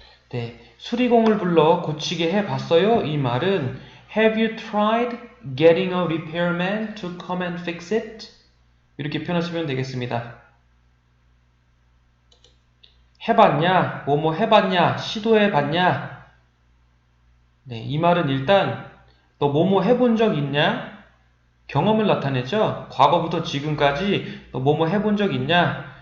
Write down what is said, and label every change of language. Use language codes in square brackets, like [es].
[ko] 네, 수리공을 불러 고치게 해봤어요. [en] 이 말은 Have you tried getting a repairman to come and fix it? [ko] 이렇게 표현하시면 되겠습니다. 해봤냐? 뭐뭐 해봤냐? 시도해봤냐? 네, 이 말은 일단 너 뭐뭐 해본 적 있냐? 경험을 나타내죠. 과거부터 지금까지 너 뭐뭐 해본 적 있냐?